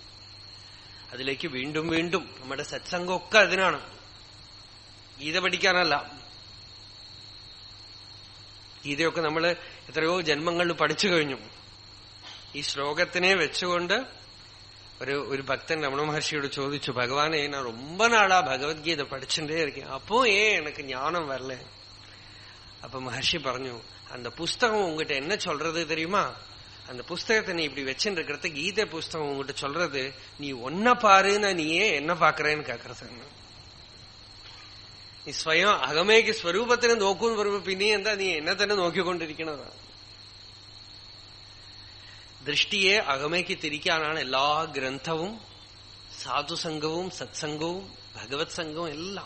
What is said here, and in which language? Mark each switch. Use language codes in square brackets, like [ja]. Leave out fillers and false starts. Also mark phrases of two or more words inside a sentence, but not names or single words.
[ml] അതിലേക്ക് വീണ്ടും വീണ്ടും നമ്മുടെ സത്സംഗമൊക്കെ അതിനാണ്, ഗീത പഠിക്കാനല്ല. ഗീതയൊക്കെ നമ്മൾ എത്രയോ ജന്മങ്ങളിൽ പഠിച്ചു കഴിഞ്ഞു. ഈ ശ്ലോകത്തിനെ വെച്ചുകൊണ്ട് ഒരു ഭക്തൻ രമണ മഹർഷിയോട് ചോദിച്ചു, ഭഗവാനെ ഞാൻ [ta] ரொம்ப நாளா [ml] ഭഗവത്ഗീത പഠിച്ചിട്ടേ [ta] இருக்கேன், அப்போ எனக்கு ஞானம் வரல. அப்ப மகர்ஷி പറഞ്ഞു, அந்த புஸ்தகம் உங்ககிட்ட என்ன சொல்றது தெரியுமா? அந்த புஸ்தகத்தை நீ இப்படி வச்சுட்டு இருக்கிறது, கீதை புஸ்தகம் உங்ககிட்ட சொல்றது நீ ஒன்ன பாருன்னா நீயே என்ன பாக்குறேன்னு கேக்குறது. [ml] നീ സ്വയം അകമേക്ക് സ്വരൂപത്തിനെ നോക്കൂന്ന് പറയുമ്പോ പിന്നെ എന്താ നീ എന്നെ തന്നെ നോക്കിക്കൊണ്ടിരിക്കണതാണ്. ദൃഷ്ടിയെ അകമേക്ക് തിരിക്കാനാണ് എല്ലാ ഗ്രന്ഥവും, സാധുസംഘവും സത്സംഗവും ഭഗവത് സംഘവും എല്ലാം.